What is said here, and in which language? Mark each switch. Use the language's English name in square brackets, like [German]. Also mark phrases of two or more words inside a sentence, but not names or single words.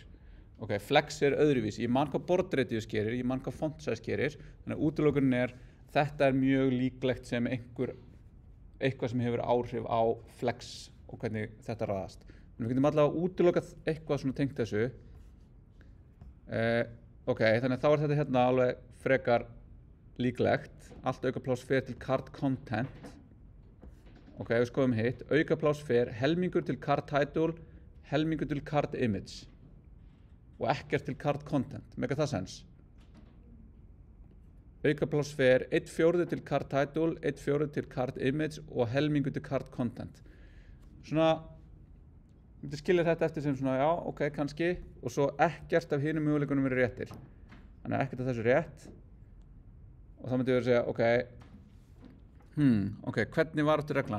[Icelandic] Ok, flex er öðruvísi, ég man hvað [English] board radius [Icelandic] gerir, ég man hvað [English] font size [Icelandic] gerir, þannig að útilokunin þetta er mjög líklegt sem eitthvað sem hefur áhrif á flex og hvernig þetta raðast. En við getum allavega útilokað eitthvað svona tengt þessu. Ok, þannig að þá er þetta hérna alveg frekar líklegt. Allt aukapláss fer til [English] card content. [Icelandic] Ok, við skoðum hitt. Aukapláss fer helmingur til [English] card title, [Icelandic] helmingur til [English] card image. [Icelandic] Og ekkert til [English] card content. [Icelandic] Mega það sens? Aukapláss fer 1/4 til [English] card title, [Icelandic] 1/4 til [English] card image [Icelandic] og helmingur til [English] card content. [Icelandic] Svona, ég myndi skilja þetta eftir sem svona, já, ok, kannski, og svo ekkert af hinum möguleikunum eru réttir. Þannig að ekkert af þessu rétt. Og þá myndi ég segja, ok, hvernig var þetta reglan?